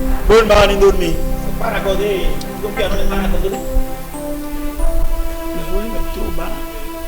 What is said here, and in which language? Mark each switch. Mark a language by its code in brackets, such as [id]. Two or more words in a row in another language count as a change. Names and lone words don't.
[kea] Bon mani dormi. [pt] Para acordar, o piano é para acordar. [fr] Le volume est trop bas.